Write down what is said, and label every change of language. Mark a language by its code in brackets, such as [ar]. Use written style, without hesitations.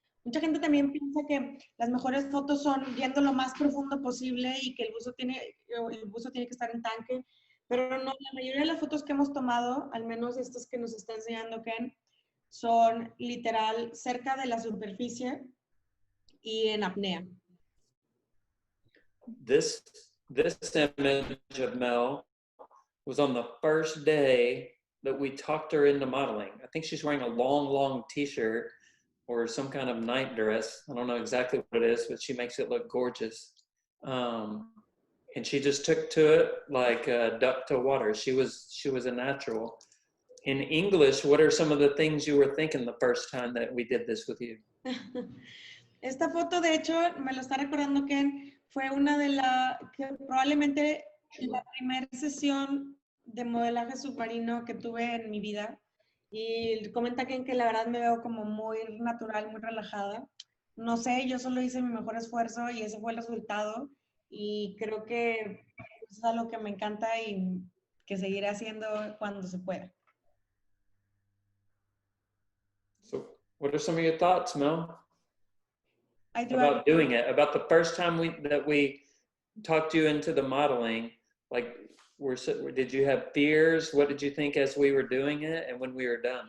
[es] Mucha gente también piensa que las mejores fotos son yendo lo más profundo posible y que el buzo tiene que estar en tanque, pero no, la mayoría de las fotos que hemos tomado, al menos estas que nos está enseñando Ken, son literal cerca de la superficie y en apnea. [en] This image of Mel was on the first day that we talked her into modeling. I think she's wearing a long t-shirt or some kind of night dress. I don't know exactly what it is, but she makes it look gorgeous. And she just took to it like a duck to water. She was a natural. In English, what are some of the things you were thinking the first time that we did this with you? [es] Esta foto, de hecho, me lo está recordando Ken, fue una de que probablemente la primera sesión de modelaje submarino que tuve en mi vida. Y comenta Ken que la verdad me veo como muy natural, muy relajada. No sé, yo solo hice mi mejor esfuerzo y ese fue el resultado. Y creo que es algo que me encanta y que seguiré haciendo cuando se pueda. [en] So what are some of your thoughts, Mel? About doing it, about the first time that we talked you into the modeling, like did you have fears? What did you think as we were doing it and when we were done?